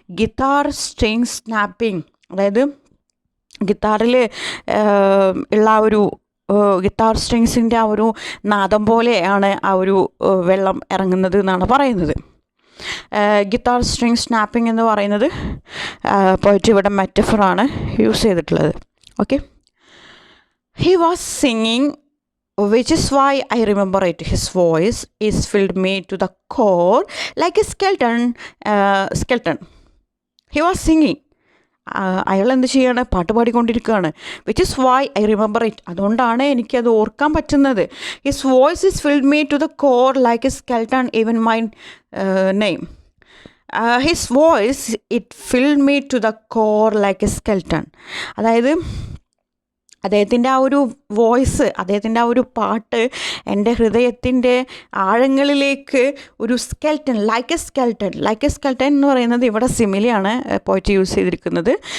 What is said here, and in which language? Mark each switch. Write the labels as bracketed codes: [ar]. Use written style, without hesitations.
[ml] Guitar string snapping, അതായത് ഗിത്താറിൽ ഉള്ള ആ ഒരു ഗിത്താർ സ്ട്രിങ്സിൻ്റെ ആ ഒരു നാദം പോലെയാണ് ആ ഒരു വെള്ളം ഇറങ്ങുന്നത് എന്നാണ് പറയുന്നത്. ഗിത്താർ സ്ട്രിങ് സ്നാപ്പിംഗ് എന്ന് പറയുന്നത് പോയിട്ട് ഇവിടെ മെറ്റഫറാണ് യൂസ് ചെയ്തിട്ടുള്ളത്. [en] Okay, he was singing, which is why I remember it. His voice is filled me to the core like a skeleton. He was singing. [ml] അയാൾ എന്ത് ചെയ്യാണ്, പാട്ട് പാടിക്കൊണ്ടിരിക്കുകയാണ്. [en] which is why I remember it, [ml] അതുകൊണ്ടാണ് എനിക്കത് ഓർക്കാൻ പറ്റുന്നത്. [en] His voice is filled me to the core like a skeleton, even my name. His voice it filled me to the core like a skeleton, [ml] അതായത് അദ്ദേഹത്തിൻ്റെ ആ ഒരു voice, അദ്ദേഹത്തിൻ്റെ ആ ഒരു പാട്ട് എൻ്റെ ഹൃദയത്തിൻ്റെ ആഴങ്ങളിലേക്ക് ഒരു സ്കെൽട്ടൺ, [en] like a skeleton [ml] എന്ന് പറയുന്നത് ഇവിടെ സിമിലിയാണ് പോയിട്ട് യൂസ് ചെയ്തിരിക്കുന്നത്.